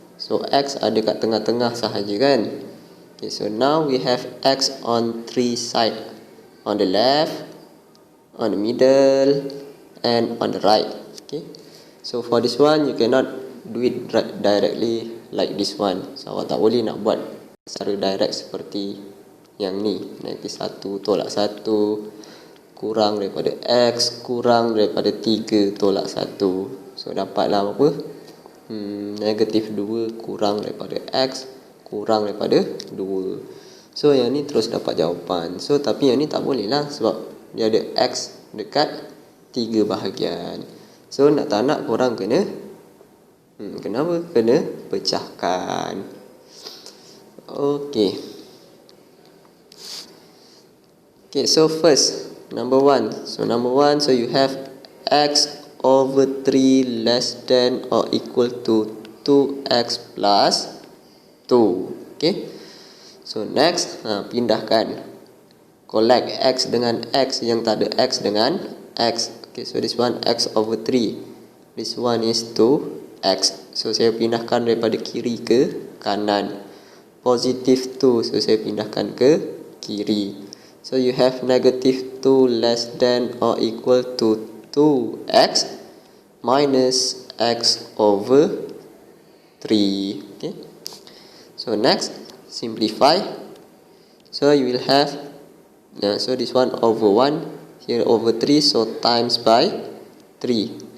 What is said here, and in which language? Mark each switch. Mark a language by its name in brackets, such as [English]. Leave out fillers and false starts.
[Malay] So x ada kat tengah-tengah sahaja kan. [English] Okay, so now we have x on 3 sides. On the left, on the middle, and on the right. Okay, so for this one you cannot do it directly like this one. [Malay] So awak tak boleh nak buat secara direct seperti yang ni. Negatif 1 tolak 1 kurang daripada x kurang daripada 3 tolak 1. So dapatlah apa? Negatif 2 kurang daripada x kurang daripada 2. So yang ni terus dapat jawapan. So tapi yang ni tak boleh lah sebab dia ada x dekat 3 bahagian. So nak tak nak korang kena kenapa? Kena pecahkan. Okay. [English] Okay, so first number 1. So number 1, so you have x over 3 less than or equal to 2x plus 2. Okay. So next, pindahkan. [Malay] Collect x dengan x yang tak ada x dengan x. [English] Okay, so this one x over 3. This one is 2x. [Malay] So saya pindahkan daripada kiri ke kanan. Positive 2, so saya pindahkan ke kiri. [English] So you have negative 2 less than or equal to 2x minus x over 3. Okay. So next, simplify. So you will have so this one over 1, here over 3, so times by 3.